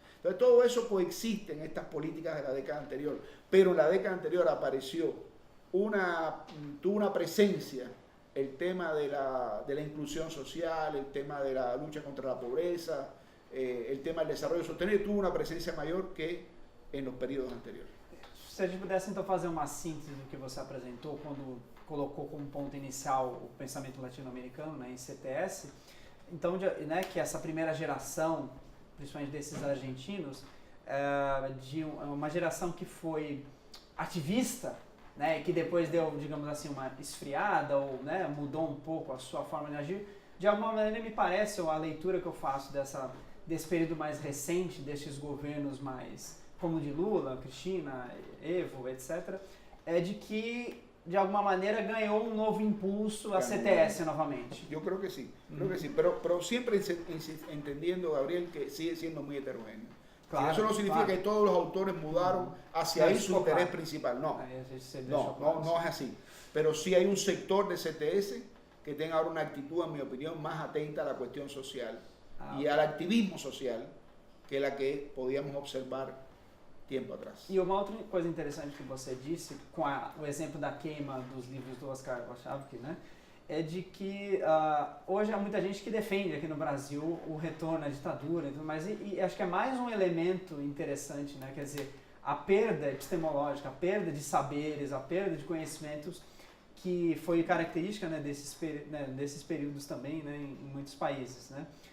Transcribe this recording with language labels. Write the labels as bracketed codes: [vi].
[es] Entonces todo eso coexiste en estas políticas de la década anterior, pero en la década anterior apareció tuvo una presencia el tema de la inclusión social, el tema de la lucha contra la pobreza, el tema del desarrollo sostenible, tuvo una presencia mayor que en los períodos anteriores. [pt] Se a gente pudesse então fazer uma síntese do que você apresentou quando colocou como ponto inicial o pensamento latino-americano, né, em CTS, então, né, que essa primeira geração, principalmente desses argentinos, de uma geração que foi ativista, né, e que depois deu, digamos assim, uma esfriada ou, né, mudou um pouco a sua forma de agir, de alguma maneira me parece, ou a leitura que eu faço desse período mais recente, destes governos mais, como de Lula, Cristina, Evo, etc., é de que, de alguma maneira, ganhou um novo impulso a CTS novamente. [es] Yo creo que sí, pero siempre entendiendo, Gabriel, que sigue siendo muy heterogéneo. Claro, eso no significa que todos los autores mudaron hacia ahí su interés principal, no. No es así. Pero sí hay un sector de CTS que tenga ahora una actitud, en mi opinión, más atenta a la cuestión social y al activismo social que la que podíamos observar tempo atrás. [pt] E uma outra coisa interessante que você disse, com o exemplo da queima dos livros do Oscar Warshawski, né, é de que hoje há muita gente que defende aqui no Brasil o retorno à ditadura, mas e acho que é mais um elemento interessante, né, quer dizer, a perda epistemológica, a perda de saberes, a perda de conhecimentos que foi característica, né, desses períodos também, né, em muitos países, né.